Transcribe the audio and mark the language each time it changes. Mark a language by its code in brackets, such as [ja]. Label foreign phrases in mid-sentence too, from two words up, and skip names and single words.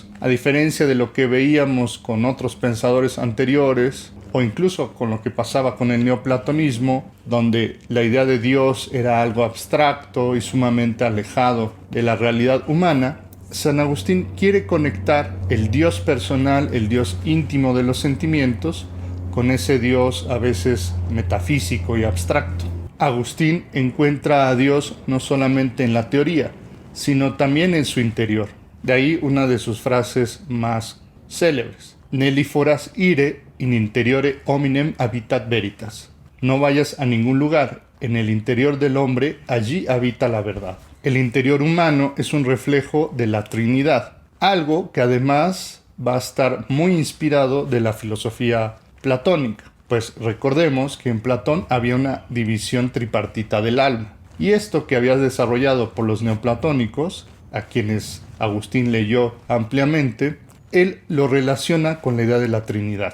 [es] A diferencia de lo que veíamos con otros pensadores anteriores, o incluso con lo que pasaba con el neoplatonismo, donde la idea de Dios era algo abstracto y sumamente alejado de la realidad humana, San Agustín quiere conectar el Dios personal, el Dios íntimo de los sentimientos, con ese Dios a veces metafísico y abstracto. Agustín encuentra a Dios no solamente en la teoría, sino también en su interior. De ahí una de sus frases más célebres: [la] Nelli foras ire, in interiore hominem habitat veritas. [es] No vayas a ningún lugar, en el interior del hombre, allí habita la verdad. El interior humano es un reflejo de la Trinidad, algo que además va a estar muy inspirado de la filosofía platónica, pues recordemos que en Platón había una división tripartita del alma, y esto que había desarrollado por los neoplatónicos, a quienes Agustín leyó ampliamente, él lo relaciona con la idea de la Trinidad.